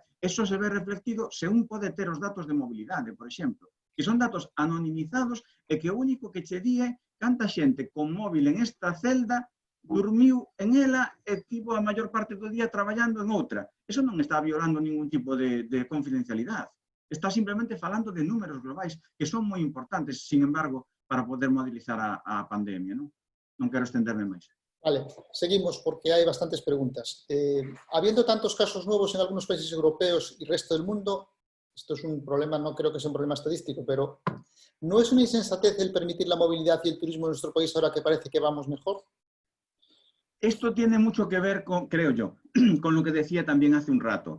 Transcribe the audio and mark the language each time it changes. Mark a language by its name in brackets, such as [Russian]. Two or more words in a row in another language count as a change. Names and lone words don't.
[Galician] Eso se ve reflectido se un pode ter os datos de mobilidade, por exemplo, que son datos anonimizados e que o único que che di é canta xente con móvil en esta celda dormiu en ela e tivo a maior parte do día traballando en outra. Eso non está violando ningún tipo de confidencialidade. Está simplemente falando de números globais que son moi importantes, [Spanish] sin embargo, [Galician] para poder modelizar a pandemia. Non quero estenderme máis. [Spanish] Vale, seguimos porque hay bastantes preguntas. Habiendo tantos casos nuevos en algunos países europeos y resto del mundo, esto es un problema, no creo que sea un problema estadístico, pero ¿no es una insensatez el permitir la movilidad y el turismo en nuestro país ahora que parece que vamos mejor? Esto tiene mucho que ver con, creo yo, con lo que decía también hace un rato.